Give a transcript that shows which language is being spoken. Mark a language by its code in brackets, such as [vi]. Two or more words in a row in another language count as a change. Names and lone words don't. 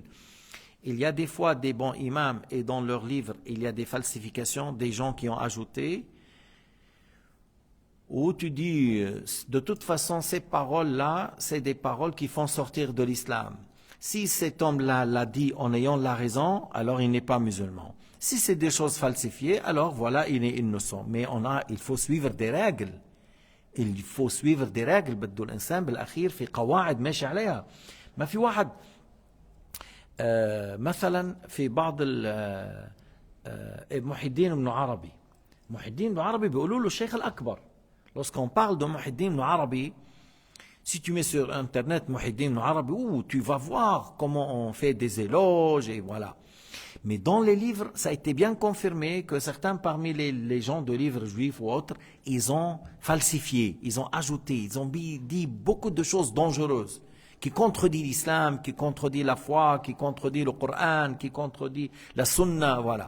[fr] Il y a des fois des bons imams et dans leurs livres, il y a des falsifications, des gens qui ont ajouté, où tu dis, de toute façon, ces paroles-là, c'est des paroles qui font sortir de l'islam. Si cet homme-là l'a dit en ayant la raison, alors il n'est pas musulman. Si c'est des choses falsifiées, alors voilà, il est innocent. Mais il faut suivre des règles. Il faut suivre des règles. [ar] بده الإنسان بالأخير في قواعد ماشي عليها. ما في واحد مثلا في بعض محي الدين بن عربي. محي الدين بن عربي بيقولوا له الشيخ الأكبر. [fr] Lorsqu'on parle de Muhyi al-Din ibn Arabi, si tu mets sur internet Muhyi al-Din ibn Arabi, tu vas voir comment on fait des éloges et voilà. Mais dans les livres, ça a été bien confirmé que certains parmi les gens de livres juifs ou autres, ils ont falsifié, ils ont ajouté, ils ont dit beaucoup de choses dangereuses qui contredisent l'islam, qui contredisent la foi, qui contredisent le Coran, qui contredisent la sunna, voilà.